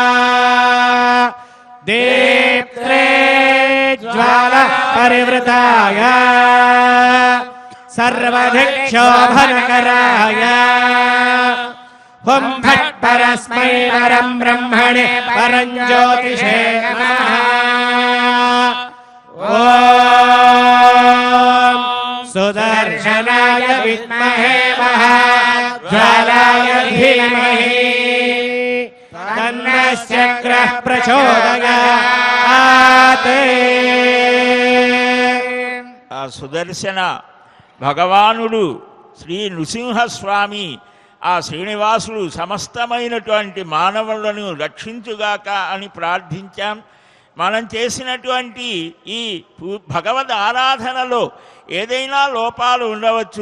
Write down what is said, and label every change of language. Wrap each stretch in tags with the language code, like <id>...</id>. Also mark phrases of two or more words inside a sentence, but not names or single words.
<sa>दीप्त्रे ज्वाल परिवृताय सर्वधिक्षोभनकराय हुं फट् परस्मै परं ब्रह्मणे परं ज्योतिषे नमः ॐ सुदर्शनाय विद्महे महाज्वालाय धीमहि तन्नः शक्रः प्रचोदयात्</sa> <te>ఆ సుదర్శన భగవానుడు శ్రీ నృసింహస్వామి ఆ శ్రీనివాసుడు సమస్తమైనటువంటి మానవులను రక్షించుగాక అని ప్రార్థించాం. మనం చేసినటువంటి ఈ భగవద్ ఆరాధనలో ఏదైనా లోపాలు ఉండవచ్చు.</te>